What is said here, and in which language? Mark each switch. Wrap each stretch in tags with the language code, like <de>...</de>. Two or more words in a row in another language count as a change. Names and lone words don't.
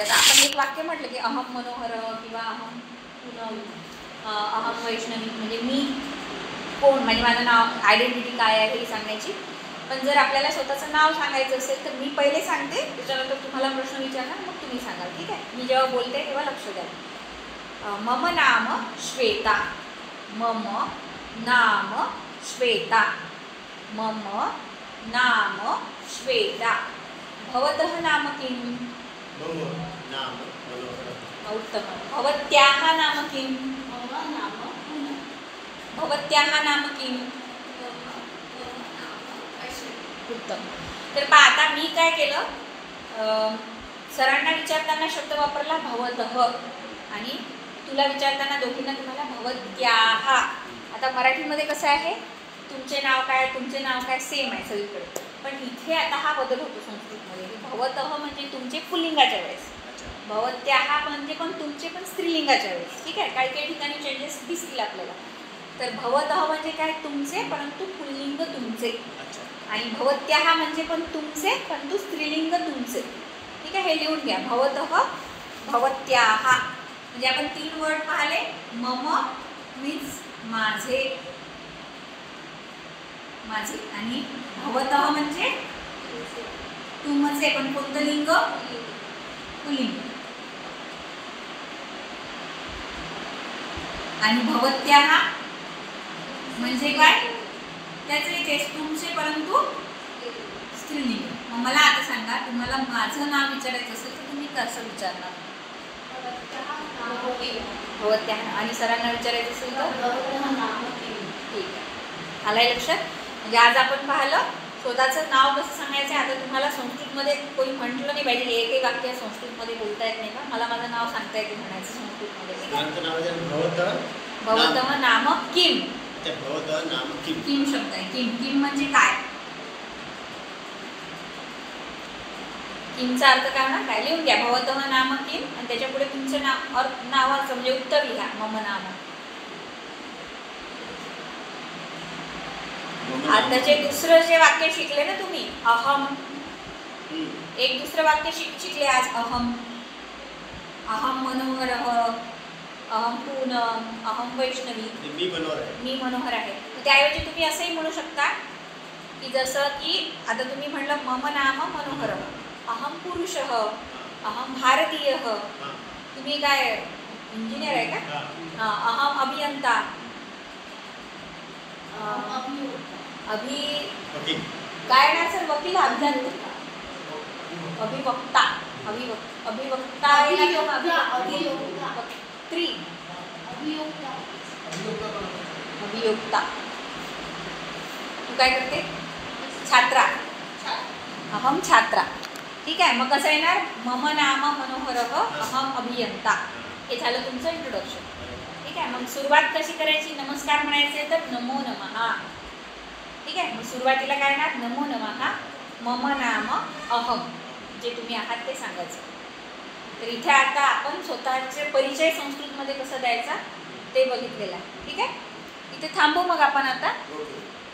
<mr>आता आपण एक वाक्य म्हटलं की</mr> <sa>अहम मनोहर</sa> <mr>किंवा</mr> <sa>अहम पूनम, अहम वैष्णवी,</sa> <mr>म्हणजे मी कोण, म्हणजे माझं नाव, आयडेंटिटी काय आहे हे सांगायची. पण जर आपल्याला स्वतःचं नाव सांगायचं असेल तर मी पहिले सांगते, त्याच्यानंतर तुम्हाला प्रश्न विचारणार, मग तुम्ही सांगाल. ठीक आहे. मी जेव्हा बोलते तेव्हा लक्ष द्या.</mr> <sa>मम नाम श्वेता. मम नाम श्वेता. मम नाम श्वेता. भवतः नाम किं? मम नाम मनोहर. उत्तमं. भवत्याः नाम किं? मम नाम पूनम. भवत्याः नाम किं? उत्तम.</sa> <mr>तर पहा आता मी काय केलं, सरांना विचारताना शब्द वापरला भवतः आणि तुला विचारताना दोघींना तुम्हाला भवत्याः. आता मराठीमध्ये कसं आहे, तुमचे नाव काय, तुमचे नाव काय सेम आहे सगळीकडे, पण इथे आता हा बदल होतो संस्कृतमध्ये. भवतः म्हणजे तुमचे पुल्लिंगाच्या वेळेस, भवत्याः म्हणजे पण तुमचे पण स्त्रीलिंगाच्या वेळेस. ठीक आहे. काही काही ठिकाणी चेंजेस दिसतील आपल्याला. तर भवतः म्हणजे काय, तुमचे परंतु पुल्लिंग तुमचे, आणि भवत्याः म्हणजे पण तुमचे परंतु स्त्रीलिंग तुमचे. ठीक आहे. हे लिहून घ्या.</mr> <sa>भवतः, भवत्याः.</sa> <mr>म्हणजे आपण 3 वर्ड पाहिले. मम मीन्स माझे, माझे, आणि भवतः म्हणजे तुमचे पण कोणतं लिंग, पुल्लिंग. आणि भवत्याः म्हणजे काय, त्याचे तेच तुमचे परंतु स्त्रीलिंग. मग मला आता सांगा, तुम्हाला माझं नाव विचारायचं असेल तर तुम्ही कसं विचारणार? भवत्याः. आणि सरांना विचारायचं असेल तर</mr> <sa>भवतः नाम किं.</sa> <mr>ठीक आहे. आलंय लक्षात. म्हणजे आज आपण पाहिलं स्वतःचं नाव कसं सांगायचं. आता तुम्हाला संस्कृतमध्ये कोणी म्हटलं नाही पाहिजे एक एक वाक्य संस्कृतमध्ये बोलता येत नाही का, मला माझं नाव सांगता येते म्हणायचं संस्कृतमध्ये. ठीक आहे.</mr> <sa>भवतः नाम किम. भवतः नाम किम.</sa> <mr>किम शब्द आहे. किम, किम म्हणजे काय, किमचा अर्थ काय होणार, काय. लिहून घ्या.</mr> <sa>भवतः नाम किम</sa> <mr>आणि त्याच्या पुढे तुमचं नाव, नावाचं म्हणजे उत्तर लिहा.</mr> <sa>मम नाम.</sa> <mr>आताचे दुसरं जे वाक्य शिकले ना तुम्ही, अहम, एक दुसरं वाक्य शिकले आज.</mr> <sa>अहम, अहम मनोहर, अहम पूनम, अहम वैष्णवी,</sa> <mr>मी मनोहर आहे. त्याऐवजी तुम्ही असंही म्हणू शकता की जसं की आता तुम्ही म्हणलं</mr> <sa>मम नाम मनोहर, अहम पुरुषः, अहम भारतीयः.</sa> <mr>तुम्ही काय इंजिनियर आहे का?</mr> <sa>अहम अभियंता,</sa> <mr>अभि काय ना सर, वकील,</mr> <sa>अभियंता, अभिवक्ता. अभिवक्ता अभिवक्त्री अभियोक्ता.</sa> <mr>तू काय करते?</mr> <sa>छात्रा. अहम छात्रा.</sa> <mr>ठीक आहे. मग कसं येणार?</mr> <sa>मम नाम मनोहरः अहम अभियंता.</sa> <mr>हे झालं तुमचं इंट्रोडक्शन. ठीक आहे. मग सुरुवात कशी करायची? नमस्कार म्हणायचे तर</mr> <sa>नमो नमः.</sa> <mr>ठीक आहे. मग सुरुवातीला काय येणार?</mr> <sa>नमो नमः. मम नाम अहम.</sa> <mr>जे तुम्ही आहात ते सांगायचं. तर इथे आता आपण स्वतःचे परिचय संस्कृतमध्ये कसं द्यायचा ते बघितलेलं आहे. ठीक आहे. इथे थांबू मग आपण आता.</mr>